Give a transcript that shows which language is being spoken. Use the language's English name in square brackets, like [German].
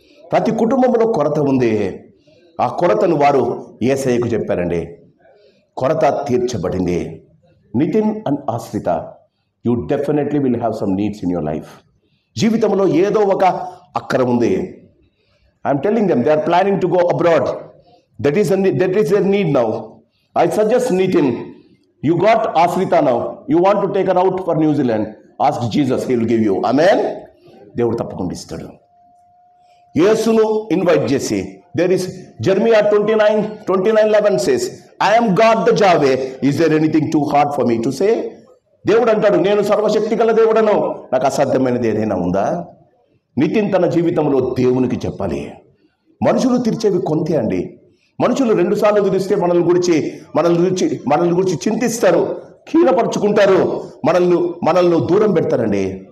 [Telugu] ప్రతి కుటుంబంలో కొరత ఉంది. ఆ కొరతను వారు యేసయ్యకు చెప్పారండి. కొరత తీర్చబడింది. [English] Nitin and Ashritha, you definitely will have some needs in your life. [Telugu] జీవితంలో ఏదో ఒక అక్కర ఉంది. [English] I'm telling them they are planning to go abroad. That is their need now. I suggest Nitin, you got Asrita now. You want to take her out for New Zealand. Ask Jesus, he will give you. Amen. [Telugu] దేవుడు తప్పకుండా ఇస్తాడు. యేసును invite చేసి, [English] there is Jeremiah 29:11 says, I am God the Yahweh. Is there anything too hard for me to say? [Telugu] దేవుడు అంటాడు, నేను సర్వశక్తి గల దేవుడను, నాకు అసాధ్యమైనది ఏదైనా ఉందా? నితిన్ తన జీవితంలో దేవునికి చెప్పాలి. మనుషులు తీర్చేవి కొంతే అండి. మనుషులు 2 సార్లు తీరిస్తే మనల్ని గురించి చింతిస్తారు, కీలపరుచుకుంటారు, మనల్ని దూరం పెడతారండి.